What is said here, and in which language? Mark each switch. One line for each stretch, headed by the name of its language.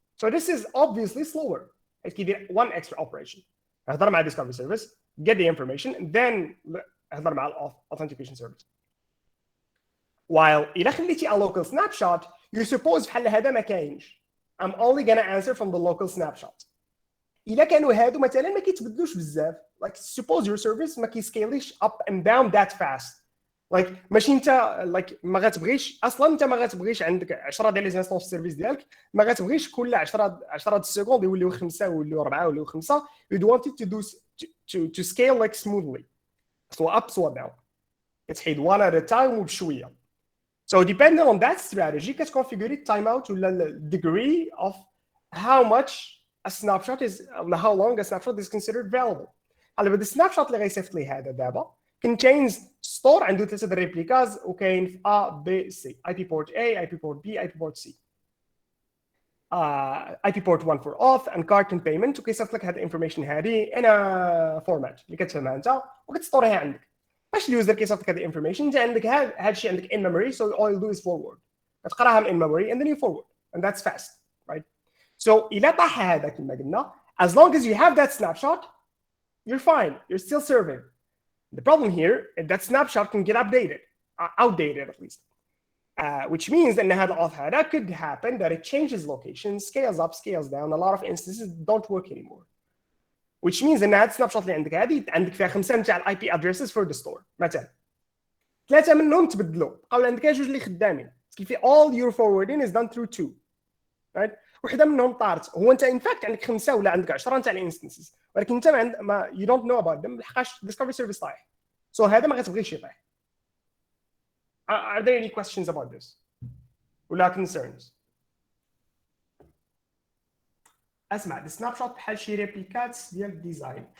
English: So this is obviously slower. كيدير one extra operation. هضر مع discovery service, get the information, and then هضر مع authentication service. While إذا خليتي a local snapshot, you suppose
Arabic: بحال هذا ما كاينش.
English: I'm only gonna answer from the local snapshot.
Arabic: إذا كانوا هادو مثلا ما كيتبدلوش بزاف.
English: Like suppose your service ما كيسكيليش up and down that fast.
Arabic: Like ماشي انت like ما غتبغيش اصلا انت ما غتبغيش عندك 10 ديال لي انستونس سيرفيس ديالك ما غتبغيش كل 10 سكوند يوليو 5 يوليو 4 يوليو 5.
English: You'd want it to do to scale like smoothly. سواء up سواء down. كتحيد one at a time وبشويه. So depending on that strategy, configure it timeout ولا the degree of how much a snapshot is, how long a snapshot is considered valuable.
Arabic: هلا بهذا السناب اللي غيصيفط لي هذا دابا contains store عنده 3 ريبليكاز وكاين في A B C IP port A, IP port B, IP port C.
English: IP port 1 for auth and card and payment
Arabic: وكيصيفط لك هذه الانفورميشن هذه
English: in a format
Arabic: اللي كتفهمها انت وكتستوريها عندك. باش اليوزر كيصيفط لك هذه الانفورميشن انت عندك هذا الشيء عندك in memory,
English: so all you do is forward. كتقراها in memory and then you forward and that's fast, right? So إلا طاح هذا كما قلنا, as long as you have that snapshot, you're fine. You're still serving. The problem here is that snapshot can get outdated at least, which means that that could happen that it changes location, scales up, scales down. A lot of instances don't work anymore, which means that snapshot
Arabic: اللي عندك هذه عندك فيها 5 نتاع
English: IP addresses for the store مثلا.
Arabic: 3 منهم تبدلوا بقاو عندك جوج اللي خدامين كيف
English: all your forwarding is done through 2 right
Arabic: وحده منهم طارت هو انت ان فاكت عندك 5 ولا عندك 10 تاع الانستنسز ولكن انت ما
English: you don't know about them
Arabic: لحقاش discovery service طايح so هذا ما غتبغيش يطيح.
English: Are there any questions about this ولا concerns؟ اسمع the snapshot
Arabic: بحال شي ريبليكات ديال الديزاين.